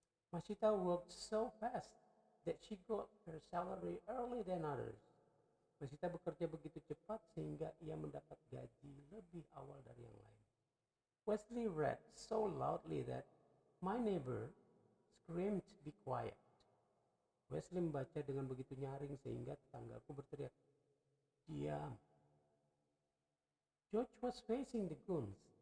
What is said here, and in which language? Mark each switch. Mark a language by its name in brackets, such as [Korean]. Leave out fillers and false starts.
[English] Masita worked so fast that she got her salary early than others. [Indonesian] Masita bekerja begitu cepat sehingga ia mendapat gaji lebih awal dari yang lain. [English] Wesley read so loudly that my neighbor screamed, "Be quiet." [Indonesian] Wesley membaca dengan begitu nyaring sehingga tetanggaku berteriak, "Diam." [English] George was facing the goons.